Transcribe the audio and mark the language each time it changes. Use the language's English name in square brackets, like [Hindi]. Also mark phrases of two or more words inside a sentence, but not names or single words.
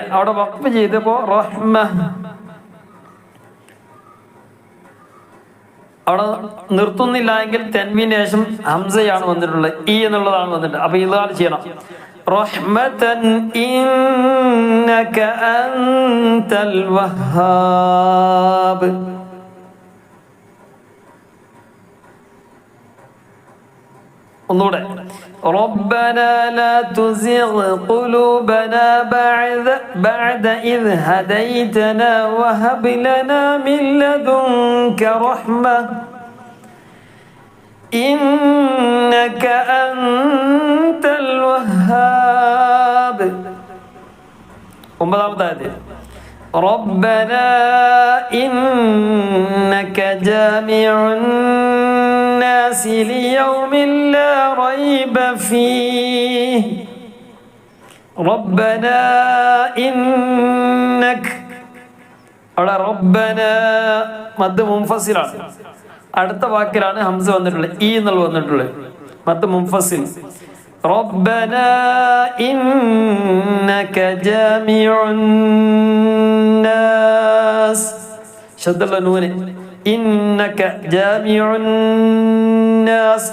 [Malayalam] അവിടെ വഖഫ് ചെയ്തപ്പോ റഹ്മ, അവിടെ നിർത്തുന്നില്ല എങ്കിൽ തൻവീന് ശേഷം ഹംസയാണ് വന്നിട്ടുള്ളത്, ഈ എന്നുള്ളതാണ് വന്നിട്ടുള്ളത്. അപ്പൊ ഇദ്ഗാം ചെയ്യണം. [Arabic] رحمة إنك أنت الوهاب. [Malayalam] ഒന്നുകൂടെ. [Arabic] ربنا لا تزغ قلوبنا بعد إذ هديتنا وهب لنا من لدنك رحمة إنك أنت الوهاب. ഒമ്പതാമത്തെ ربنا إنك جامع الناس ليوم لا ريب فيه ربنا إنك. [Malayalam] അവിടെ റബ്ബന മദ് മുൻഫസിലാണ്. അടുത്ത വാക്കിലാണ് ഹംസ വന്നിട്ടുള്ളത്, ഈ എന്നുള്ള വന്നിട്ടുള്ളത്, [Arabic] مد منفصل. ربنا إنك جامع الناس, [Malayalam] ശദ്ദുള്ള നൂന്, [Arabic] إنك جامع الناس.